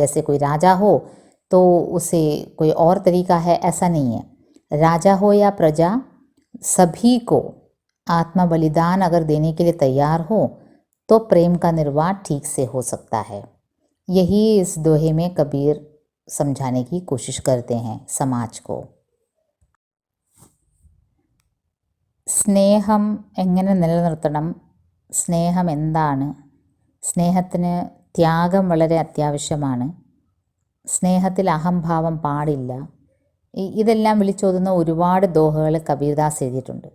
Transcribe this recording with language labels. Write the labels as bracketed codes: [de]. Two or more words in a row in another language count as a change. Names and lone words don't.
[hi] जैसे कोई राजा हो तो उसे कोई और तरीका है, ऐसा नहीं है। राजा हो या प्रजा, सभी को आत्मबलिदान अगर देने के लिए तैयार हो तो प्रेम का निर्वाह ठीक से हो सकता है। यही इस दोहे में कबीर समझाने की कोशिश करते हैं समाज को। [ml] സ്നേഹം എങ്ങനെ നിലനിർത്തണം, സ്നേഹം എന്താണ്, സ്നേഹത്തിന് ത്യാഗം വളരെ അത്യാവശ്യമാണ്, സ്നേഹത്തിൽ അഹംഭാവം പാടില്ല, ഇതെല്ലാം വിളിച്ചോതുന്ന ഒരുപാട് ദോഹകൾ കബീർദാസ് എഴുതിയിട്ടുണ്ട്.